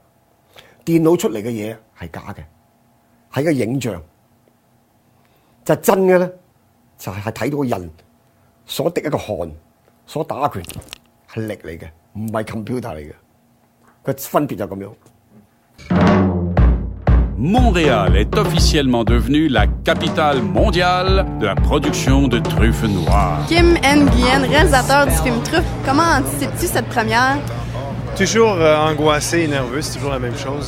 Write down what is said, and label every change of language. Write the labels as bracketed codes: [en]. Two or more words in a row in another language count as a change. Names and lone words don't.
[yue] 電腦出嚟嘅嘢係假嘅，係個影像，就係真嘅咧。就係睇到個人所滴一個汗，所打拳係力嚟嘅，唔係 computer 嚟嘅。個分別就咁樣。 [fr] Montréal est officiellement devenue la capitale mondiale de la production de truffes noires. Kim Nguyen, réalisateur du film Truffe, comment anticipes-tu cette première? Toujours angoissé et nerveux, c'est toujours la même chose.